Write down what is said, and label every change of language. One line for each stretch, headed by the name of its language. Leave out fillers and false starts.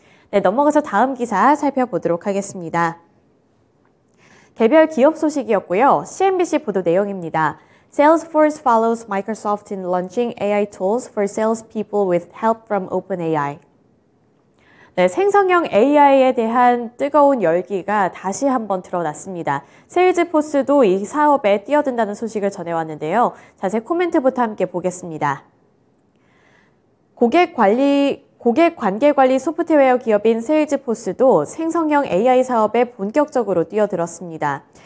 Korean: 네, 넘어가서 다음 기사 살펴보도록 하겠습니다. 개별 기업 소식이었고요. CNBC 보도 내용입니다.
English: Salesforce follows Microsoft in launching AI tools for salespeople with help from OpenAI.
Korean: 네, 생성형 AI에 대한 뜨거운 열기가 다시 한번 드러났습니다. 세일즈포스도 이 사업에 뛰어든다는 소식을 전해왔는데요. 자세히 코멘트부터 함께 보겠습니다. 고객 관계 관리 소프트웨어 기업인 세일즈포스도 생성형 AI 사업에 본격적으로 뛰어들었습니다.